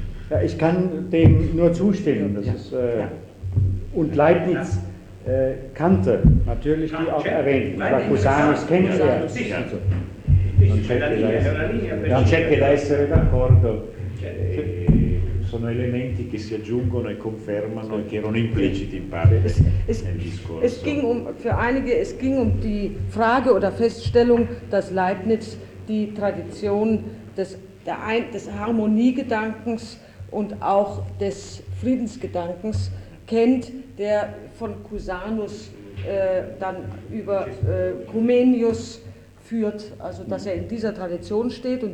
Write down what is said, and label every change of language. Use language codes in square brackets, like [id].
[de] Ja, ich kann dem nur zustimmen. Das ist, und Leibniz. Kante, natürlich die auch erwähnt, weil Cusanus kennt er. [it] Non c'è che da essere d'accordo. Sono elementi che si aggiungono e confermano e che erano impliciti in parte nel discorso. [de] Es ging um, für einige, es ging um die Frage oder Feststellung, dass Leibniz die Tradition des Harmoniegedankens und auch des Friedensgedankens kennt, der von Cusanus dann über Comenius führt, also dass er in dieser Tradition steht.